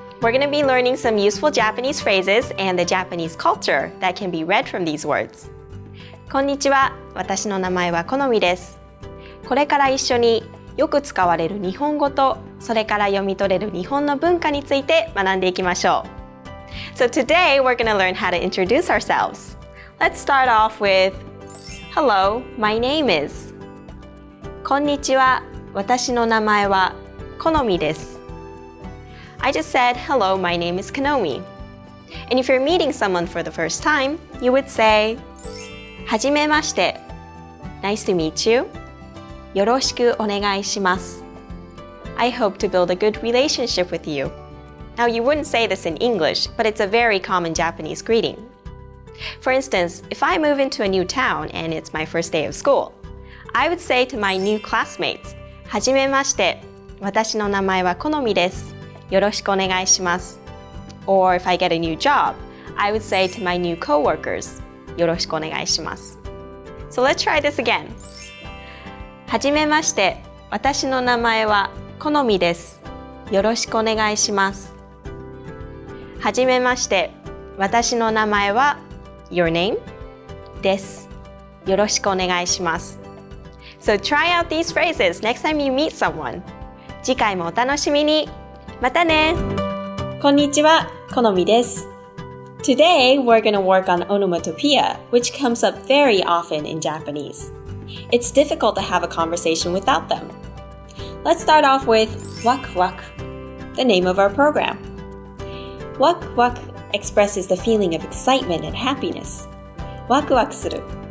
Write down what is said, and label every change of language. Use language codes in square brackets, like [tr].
[en] We're going to be learning some useful Japanese phrases and the Japanese culture that can be read from these words. [ja] こんにちは、私の名前はこのみです。これから一緒によく使われる日本語と、それから読み取れる日本の文化について学んでいきましょう。 [en] So today we're going to learn how to introduce ourselves. Let's start off with Hello, my name is. [ja] こんにちは、私の名前はこのみです。 [en] I just said, hello, my name is Kanomi. And if you're meeting someone for the first time, you would say, [ja] はじめまして。 [en] Nice to meet you. [ja] よろしくお願いします。 [en] I hope to build a good relationship with you. Now, you wouldn't say this in English, but it's a very common Japanese greeting. For instance, if I move into a new town and it's my first day of school, I would say to my new classmates, [ja] はじめまして。私の名前はこのみです。よろしくお願いします。 [en] Or if I get a new job, I would say to my new coworkers, [ja] よろしくお願いします。 [en] So let's try this again. [ja] はじめまして。私の名前はこのみです。よろしくお願いします。はじめまして。私の名前は [en] Your name? [ja] です。よろしくお願いします。 [en] So try out these phrases next time you meet someone. [ja] 次回もお楽しみに。またね。こんにちは、このみです。 [en] Today, we're going to work on onomatopoeia, which comes up very often in Japanese. It's difficult to have a conversation without them. Let's start off with wak wak, the name of our program. Wak wak expresses the feeling of excitement and happiness. [ja] Wak wak suru.